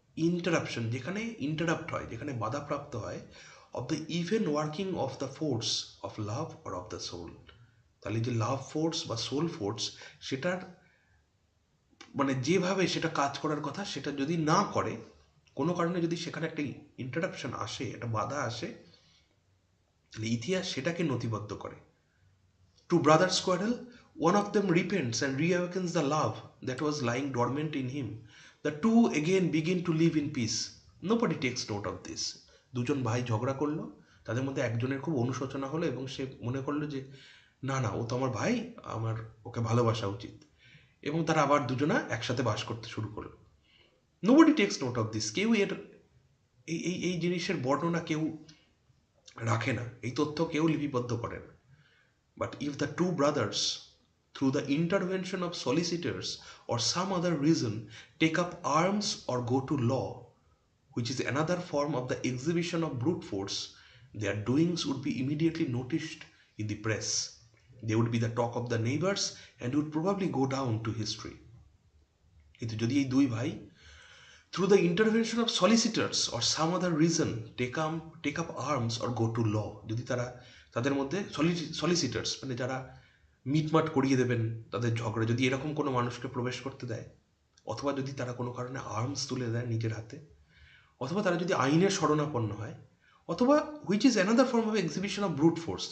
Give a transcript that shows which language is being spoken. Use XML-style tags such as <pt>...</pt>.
<en>interruption,</en> <bn>যেখানে interrupt হয়, যেখানে বাধাপ্রাপ্ত হয়,</bn> <en>Of the even working of the force of love or of the soul.</en> <bn>তাহলে যে লাভ ফোর্স বা সোল ফোর্স, সেটার মানে যেভাবে সেটা কাজ করার কথা সেটা যদি না করে, কোনো কারণে যদি সেখানে একটা ইন্টারাপশন আসে, একটা বাধা আসে, তাহলে ইতিহাস সেটাকে নথিবদ্ধ করে।</bn> <en>Two brothers quarrel, one of them repents and reawakens the love that was lying dormant in him. The two again begin to live in peace. Nobody takes note of this.</en> <bn>দুজন ভাই ঝগড়া করলো, তাদের মধ্যে একজনের খুব অনুশোচনা হলো এবং সে মনে করলো যে না না, ও তো আমার ভাই, আমার ওকে ভালোবাসা উচিত, এবং তারা আবার দুজনা একসাথে বাস করতে শুরু করলো।</bn> <en>Nobody takes note of this.</en> <bn>কেউ এর এই জিনিসের বর্ণনা কেউ রাখে না, এই তথ্য কেউ লিপিবদ্ধ করে না।</bn> <en>But if the two brothers through the intervention of solicitors or some other reason take up arms or go to law, which is another form of the exhibition of brute force, their doings would be immediately noticed in the press. They would be the talk of the neighbors and would probably go down to history.</en> <bn>কিন্তু যদি এই দুই ভাই</bn> <en>through the intervention of solicitors or some other reason take up arms or go to law,</en> <bn>যদি তারা তাদের মধ্যে solicitors মানে যারা মিটমাট করিয়ে দেবেন তাদের ঝগড়া, যদি এরকম কোনো মানুষকে প্রবেশ করতে দেয়, অথবা যদি তারা কোনো কারণে আর্মস তুলে দেয় নিজের হাতে, অথবা তারা যদি আইনের শরণাপন্ন হয়, অথবা</bn> <en>Which is another form of exhibition of brute force.</en>